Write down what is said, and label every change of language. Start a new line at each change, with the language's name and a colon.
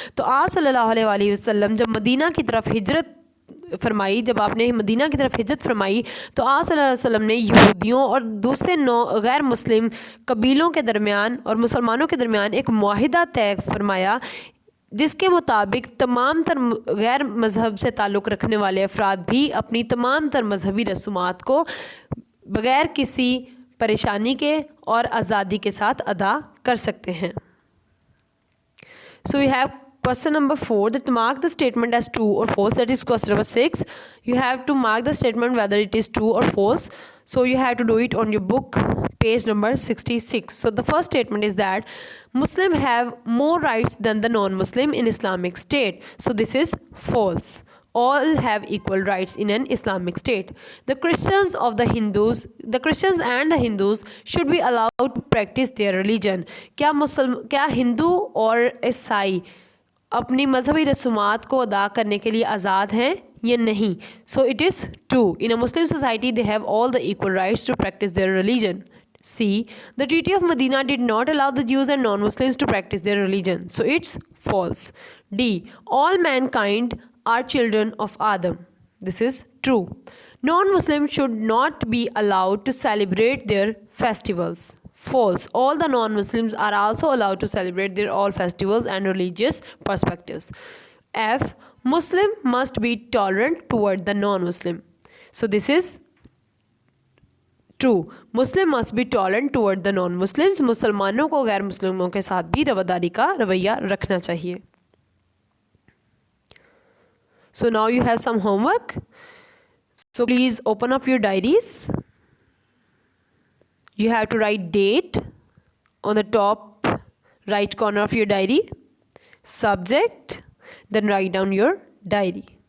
Urdu: تو آپ صلی اللہ علیہ وآلہ وسلم جب مدینہ کی طرف ہجرت فرمائی، جب آپ نے مدینہ کی طرف ہجرت فرمائی تو آپ صلی اللہ علیہ وسلم نے یہودیوں اور دوسرے غیر مسلم قبیلوں کے درمیان اور مسلمانوں کے درمیان ایک معاہدہ طے فرمایا جس کے مطابق تمام تر غیر مذہب سے تعلق رکھنے والے افراد بھی اپنی تمام تر مذہبی رسومات کو بغیر کسی پریشانی کے اور آزادی کے ساتھ ادا کر سکتے ہیں.
English: So we have question number 4 that mark the statement as true or false. That is question number 6. You have to mark the statement whether it is true or false. So you have to do it on your book page number 66. So the first statement is that Muslim have more rights than the non-Muslim in Islamic State. So this is false. All have equal rights in an Islamic state. The Christians and the Hindus should be allowed to practice their religion.
Urdu: کیا ہندو اور عیسائی اپنی مذہبی رسومات کو ادا کرنے کے لیے آزاد ہیں یا نہیں؟
English: So it is true. In a Muslim society they have all the equal rights to practise their religion. C. The Treaty of Medina did not allow the Jews and non-Muslims to practice their religion. So it's false. D. All mankind are children of Adam. This is true. Non-Muslims should not be allowed to celebrate their festivals. False. All the non-Muslims are also allowed to celebrate their all festivals and religious perspectives. F. Muslim must be tolerant toward the non-Muslim. So this is true. Muslim must be tolerant toward the non-Muslims.
Urdu: مسلمانوں کو غیر مسلموں کے ساتھ بھی رواداری کا رویہ رکھنا چاہیے.
English: So now you have some homework. So please open up your diaries. You have to write date on the top right corner of your diary, subject, then write down your diary.